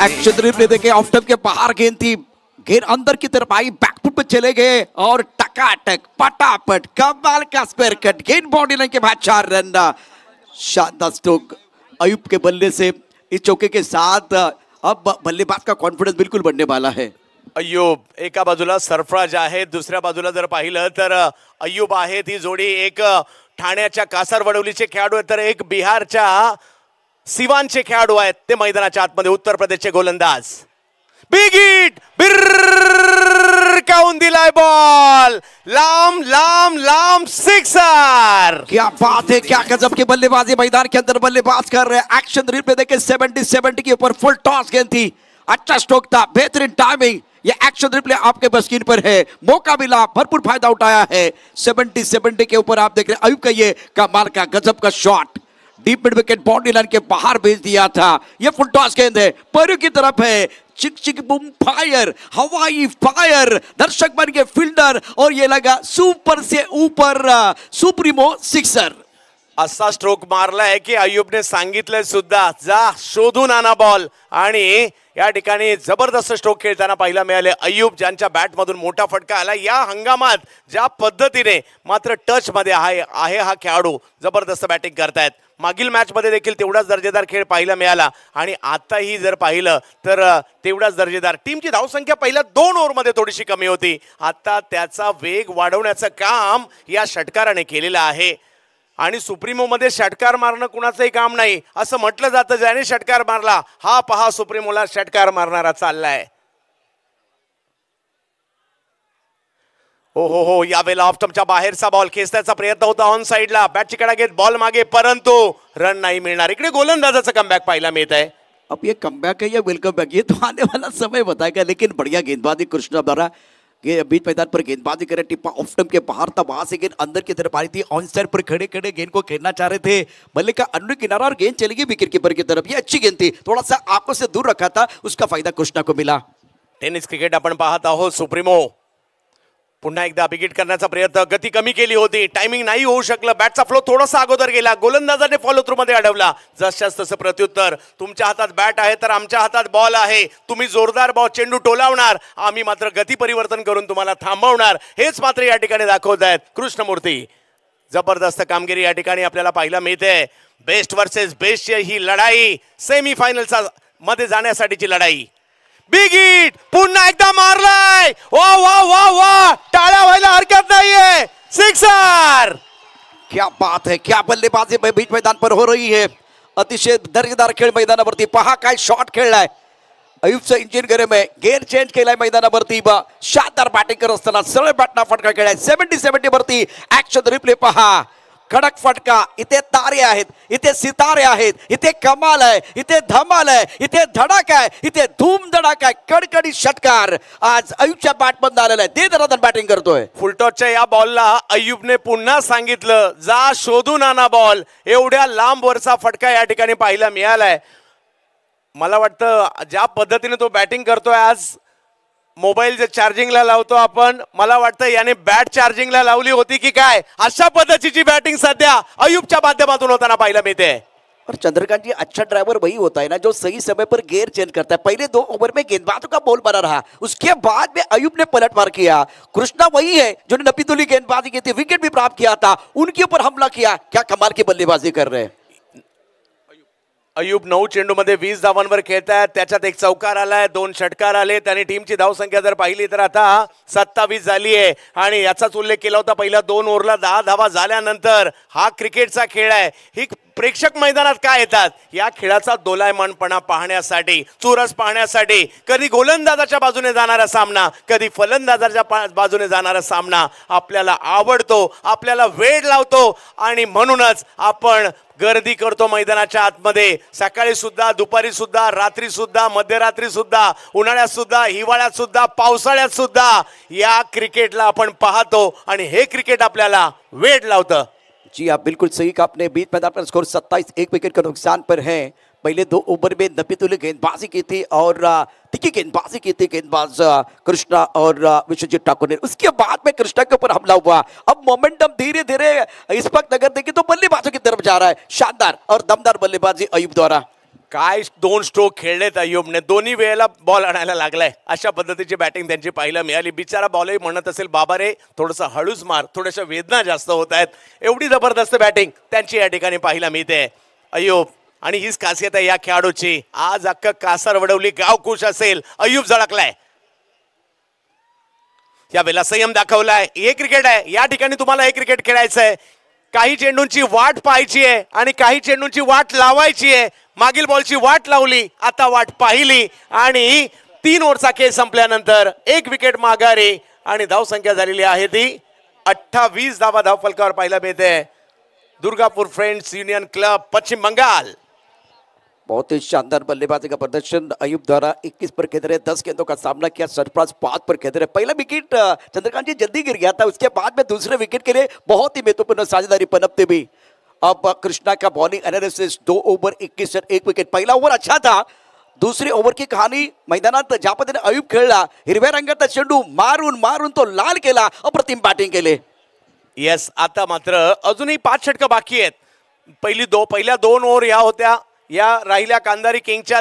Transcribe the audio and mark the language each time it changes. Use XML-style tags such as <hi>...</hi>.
<hi>Action replay देखे, off stump के बाहर गेंद थी, गेंद अंदर की तरफ आई, बैकफुट पे चले गए और टकाटक पटापट कमाल का स्क्वायर कट. गेंद बाउंड्री लाइन के बाद 4 रन. शानदार स्ट्रोक अयूब के बल्ले से. इस चौके के साथ अब बल्लेबाज का कॉन्फिडेंस बिल्कुल बढ़ने वाला है.</hi> <mr>अय्यूब एका बाजूला सरफराज आहे, दुसऱ्या बाजूला जर पाहिलं तर अय्यूब आहे. ती जोडी एक ठाण्याच्या कासारवडवलीचे खेळाडू आहेत तर एक बिहारच्या सिवानचे खेळाडू आहेत. ते मैदानाच्या आतमध्ये उत्तर प्रदेशचे गोलंदाज. बिग हिट, बिरकावून दिलाय बॉल, लांब लांब लांब सिक्सर. क्या बात है, क्या गजब की बल्लेबाजी मैदान के अंदर बल्लेबाज कर रहे हैं. एक्शन रिप्ले देखे 70 के ऊपर फुल टॉस गेंद थी अच्छा स्ट्रोक था, बेहतरीन टाइमिंग। ये एक्शन रिप्ले आपके स्क्रीन पर है, मौका मिला, भरपूर फायदा उठाया है। 70 के ऊपर आप देख रहे हैं अयूब का ये कमाल का गजब का shot, deep mid wicket boundary line के बाहर भेज दिया था। ये फुल टॉस गेंद है, पैरों की तरफ है, चिक चिक बूम फायर, हवाई फायर, दर्शक बन के फील्डर, और ये लगा सुपर से ऊपर सुप्रीमो सिक्सर। असा स्ट्रोक मारलाय की अय्यूबने सांगितलंय सुद्धा, जा शोधून आणा बॉल, आणि या ठिकाणी जबरदस्त स्ट्रोक खेळताना पाहायला मिळाले अय्यूब, ज्यांच्या बॅट मधून मोठा फटका आला या हंगामात। ज्या पद्धतीने मात्र टच मध्ये आहे हा खेळाडू, जबरदस्त बॅटिंग करतायत। मागील मॅच मध्ये देखील तेवढाच दर्जेदार खेळ पाहायला मिळाला, आणि आताही जर पाहिलं तर तेवढाच दर्जेदार। टीमची धावसंख्या पहिल्या 2 ओव्हरमध्ये थोडीशी कमी होती, आता त्याचा वेग वाढवण्याचं काम या षटकाराने केलेलं आहे। आणि सुप्रीमो मध्ये षटकार मारणं कुणाचंही काम नाही असं म्हटलं जातं, ज्याने षटकार मारला हा पहा सुप्रीमोला षटकार मारणारा चाललाय। हो यावेळेला ऑफ स्टंपच्या बाहेरचा बॉल खेचण्याचा प्रयत्न होता ऑन साइडला, बॅटची कडा घेत बॉल मागे, परंतु रन नहीं मिळणार। इकडे गोलंदाजाचा कमबॅक पाहायला मिळत आहे।</mr> <hi>अब ये कमबैक है या वेलकम बैक ये तो आने वाला समय बताएगा, लेकिन बढ़िया गेंदबाजी कृष्णा द्वारा। ये बीच मैदान पर गेंदबाजी करे, टिप्पा ऑफ स्टंप के बाहर था, वहां से गेंद अंदर की तरफ आई थी, ऑन साइड पर खड़े खड़े गेंद को खेलना चाह रहे थे, बल्ले का अंदर किनारा और गेंद चली गई विकेट कीपर की तरफ। ये अच्छी गेंद थी, थोड़ा सा आंखों से दूर रखा था, उसका फायदा कृष्णा को मिला।</hi> <mr>टेनिस क्रिकेट आपण पाहत आहोत। सुप्रीमो पुन्हा एकदा बिगिट करण्याचा प्रयत्न, गती कमी केली होती, टायमिंग नाही होऊ शकलं, बॅटचा फ्लो थोडासा अगोदर गेला, गोलंदाजाने फॉलो थ्रू मध्ये अडवला। जशास तसं प्रत्युत्तर, तुमच्या हातात बॅट आहे तर आमच्या हातात बॉल आहे, तुम्ही जोरदार बॉल चेंडू टोलावणार, आम्ही मात्र गती परिवर्तन करून तुम्हाला थांबवणार, हेच मात्र या ठिकाणी दाखवत आहेत कृष्णमूर्ती। जबरदस्त कामगिरी या ठिकाणी आपल्याला पाहायला मिळते। बेस्ट वर्सेस बेस्ट ही लढाई, सेमीफायनलचा मध्ये जाण्यासाठीची लढाई। बिग हिट पुन्हा एकदा मारलाय, वा वा वा वा, टाळ्या व्हायला हरकत नाहीये, सिक्सर।</mr> <hi>क्या बात है, क्या बल्लेबाजी बीच मैदान पर हो रही है,</hi> <mr>अतिशय दर्जेदार खेळ मैदानावरती। पहा काय शॉट खेळलाय अयूबचं इंजिन गरम आहे, गेअर चेंज केलाय मैदानावरती, शानदार बॅटिंग करत असताना सरळ बॅटना फटका खेळलाय। 70 वरती ऍक्शन रिप्ले पहा, कडक फटका, इथे तारे आहेत, इथे सितारे आहेत, इथे कमाल आहे, इथे धमाल आहे, इथे धडाका आहे, इथे धूम धडाका आहे, कडकडी षटकार आज अयूबच्या बॅटमधून आलेला आहे। दे दरादर बॅटिंग करतोय। फुलटॉसच्या या बॉलला अय्यूबने पुन्हा सांगितलं, जा शोधून आणा बॉल, एवढ्या लांब वरचा फटका या ठिकाणी पाहायला मिळालाय। मला वाटतं ज्या पद्धतीने तो बॅटिंग करतोय आज, मोबाईल जे चार्जिंगला लावतो आपण, मला वाटतं याने बॅट चार्जिंगला लावली होती की काय, अशा पद्धतीची बॅटिंग सध्या अयूबच्या माध्यमातून होताना पाहायला मिळते।</mr> <hi>और चंद्रकांत जी, अच्छा ड्राइवर वही होता है ना जो सही समय पर गियर चेंज करता है। पहले 2 ओवर में गेंदबाजों का बॉल बना रहा, उसके बाद में अयूब ने पलटवार किया। कृष्णा वही है जो नपीतुली गेंदबाजी की थी, विकेट भी प्राप्त किया था, उनके ऊपर हमला किया। क्या कमाल की बल्लेबाजी कर रहे हैं अयूब।</hi> <mr>9 चेंडूमध्ये 20 धावांवर खेळतायत, त्याच्यात एक चौकार आलाय, 2 षटकार आले, त्याने टीमची धावसंख्या जर पाहिली तर आता 27 झाली आहे, आणि याचाच उल्लेख केला होता पहिल्या 2 ओव्हरला 10 धावा झाल्यानंतर। हा क्रिकेटचा खेळ आहे, ही प्रेक्षक मैदानात काय येतात या खेळाचा दोलायमानपणा पाहण्यासाठी, चुरस पाहण्यासाठी। कधी गोलंदाजाच्या बाजूने जाणारा सामना, कधी फलंदाजाच्या बाजूने जाणारा सामना आपल्याला आवडतो, आपल्याला वेळ लावतो, आणि म्हणूनच आपण गर्दी करतो मैदानाच्या आतमध्ये। सकाळी सुद्धा, दुपारी सुद्धा, रात्री सुद्धा, मध्यरात्री सुद्धा, उन्हाळ्यात सुद्धा, हिवाळ्यात सुद्धा, पावसाळ्यात सुद्धा या क्रिकेटला आपण पाहतो, आणि हे क्रिकेट आपल्याला वेळ लावतं।</mr> <hi>जी आप बिल्कुल सही कहा आपने। बीच मैदान पर स्कोर 27, 1 विकेट का नुकसान पर है। पहले 2 ओवर में नपीतुली गेंदबाजी की थी और तिखी गेंदबाजी की थी गेंदबाज कृष्णा और विश्वजीत ठाकुर ने, उसके बाद में कृष्णा के ऊपर हमला हुआ। अब मोमेंटम धीरे धीरे इस वक्त अगर देखें तो बल्लेबाजों की तरफ जा रहा है। शानदार और दमदार बल्लेबाजी अयूब द्वारा।</hi> <mr>काय 2 स्ट्रोक खेळलेत अय्यूबने, दोन्ही वेळेला बॉल आणायला लागलाय, अशा पद्धतीची बॅटिंग त्यांची पाहायला मिळाली। बिचारा बॉलही म्हणत असेल, बाबा रे थोडंसं हळूच मार, थोड्याशा वेदना जास्त होत आहेत, एवढी जबरदस्त बॅटिंग त्यांची या ठिकाणी पाहायला मिळते अय्यूब। आणि हीच खासियत आहे या खेळाडूची, आज अख्खं कासार वडवली गाव खुश असेल, अय्यूब झळकलाय, या वेळेला संयम दाखवलाय। हे क्रिकेट आहे, या ठिकाणी तुम्हाला हे क्रिकेट खेळायचं आहे, काही चेंडूंची वाट पाहायची आहे आणि काही चेंडूंची वाट लावायची आहे। मागील बॉलची वाट लावली, आता वाट पाहिली, आणि 3 ओव्हरचा खेळ संपल्यानंतर 1 विकेट माघारी, आणि धावसंख्या झालेली आहे ती 28 धावा धावफलकावर पाहायला मिळते दुर्गापूर फ्रेंड्स युनियन क्लब पश्चिम बंगाल।</mr> <hi>बहुत ही शानदार बल्लेबाजी का प्रदर्शन अयूब द्वारा 21 पर खेल रहे 10 गेंदों का सामना किया। सरफराज 5 पर खेल रहे। पहला विकेट चंद्रकांत जी जल्दी गिर गया था, उसके बाद में दूसरे विकेट के लिए बहुत ही महत्वपूर्ण साझेदारी पनपते भी। अब कृष्णा का bowling analysis 2 over 21 run 1 wicket.</hi> <mr>पहिला ओव्हर</mr> <hi>अच्छा था,</hi> <mr>दुसरी ओव्हर की कहाणी मैदानात ज्या पद्धतीने अयूब खेळला, हिरव्या रंगाचा चेंडू मारून मारून तो लाल केला, अप्रतिम बॅटिंग केले। येस, आता मात्र अजूनही 5 षटकं बाकी आहेत। पहिल्या 2 ओव्हर या होत्या, या राहिल्या कांदारी किंगच्या।</mr>